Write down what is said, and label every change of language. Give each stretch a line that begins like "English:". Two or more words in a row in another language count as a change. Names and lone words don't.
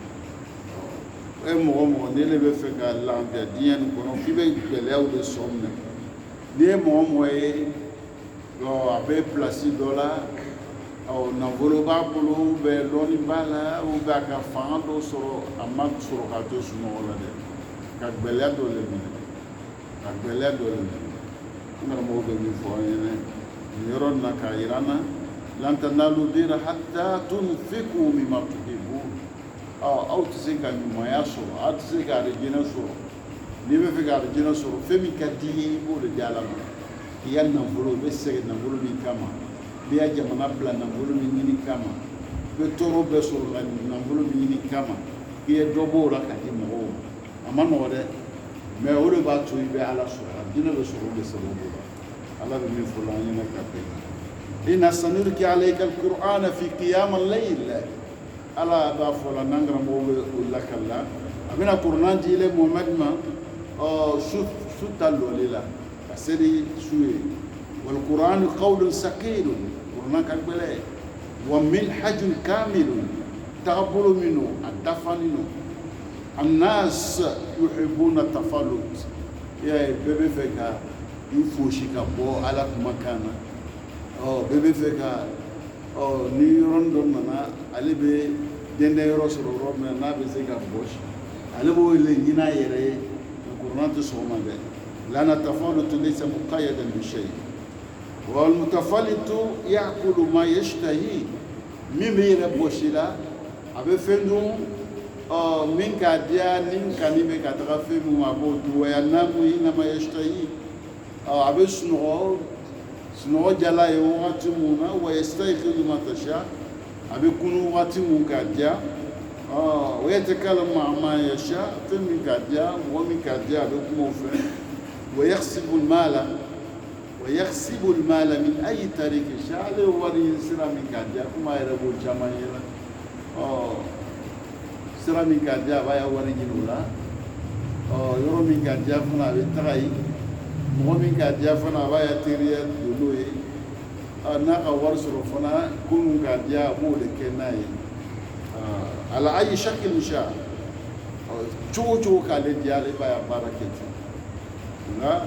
Bambara: e mɔgɔ mɔgɔ ne le bɛ fɛ ka lafiya diɲɛ nin kɔnɔ f'i bɛ gɛlɛyaw de sɔrɔ minɛ n'i ye mɔgɔ mɔgɔ ye a bɛ pilasi dɔ la nafolo b'a bolo dɔɔni b'a la a ka fanga dɔ sɔrɔ a ma sɔrɔ k'a to sunɔgɔ la dɛ ka gbɛlɛya dɔ le minɛ n karamɔgɔ bɛ min fɔ an ɲɛna nin yɔrɔ in na k'a yira an na
Arabic: لن تنالوا البر حتى تنفقوا مما تحبون
Bambara: aw tɛ se ka ɲumanya sɔrɔ aw tɛ se ka arijinɛ sɔrɔ n'i bɛ fɛ ka arijinɛ sɔrɔ fɛn min ka di ye i b'o de di Ala ma k'i ya nafolo i bɛ sɛgɛn nafolo min kama i bɛ jamana bila nafolo min ɲini kama i bɛ tɔɔrɔ bɛɛ sɔrɔ la nafolo min ɲini kama k'i ye dɔ b'o la ka di mɔgɔw ma a ma nɔgɔ dɛ mɛ o de b'a to i bɛ Ala sɔrɔ arijinɛ bɛ sɔrɔ o de sababu la Ala bɛ min fɔ la an ɲɛna ka bɛn
Arabic: إنا سنلقي عليك القرآن في قيام الليل
Bambara: Ala b'a fɔ la n'an karamɔgɔ bɛ o lakala a bɛna kuranɛ di ile Muhamad ma su ta lɔli la ka se ni su ye
Arabic: والقرآن قول ثقيل
Bambara: kuranɛ ka gɛlɛn
Arabic: ومنهاج كامل
Bambara: tagabolo min don a dafalen don
Arabic: الناس يحبون التفلت
Bambara: bɛɛ bɛ fɛ ka i fosi ka bɔ Ala kumakan na bɛɛ bɛ fɛ ka ni yɔrɔnin dɔ nana ale bɛ dɛndɛn yɔrɔ sɔrɔ yɔrɔ min na n'a bɛ se ka bɔsi ale b'o le ɲini a yɛrɛ ye kuranɛ tɛ sɔn o ma dɛ
Arabic: لأن التفلت ليس مقيدا بشيء والمتفلت يأكل ما يشتهي
Bambara: min bɛ yɛrɛ bɔsi la a bɛ fɛn dun min k'a diya ni kani bɛ ka taga fɛn min ma a b'o dun
Arabic: وينام حين ما يشتهي
Bambara: a bɛ sunɔgɔ jala ye wagati mun na
Arabic: ويستيقظ متى شاء
Bambara: a bɛ kunu wagati mun k'a diya
Arabic: ويتكلم مع ما يشاء
Bambara: fɛn min k'a diya mɔgɔ min k'a diya a bɛ kuma o fɛ wa
Arabic: يكسب المال من أي طريق شاء
Bambara: ale wari ɲini sira min k'a diya komi a yɛrɛ b'o caman ye la sira min k'a diya a b'a ya wari ɲini o la yɔrɔ min k'a diya fana a bɛ taga yen mɔgɔ min k'a diya fana a b'a ya teriya don n'o ye n'a ka wari sɔrɔ fana ko min k'a diya a b'o de kɛ n'a ye
Arabic: على أي شكل شاء
Bambara: cogo cogo k'ale diya ale b'a ya baara kɛ ten nka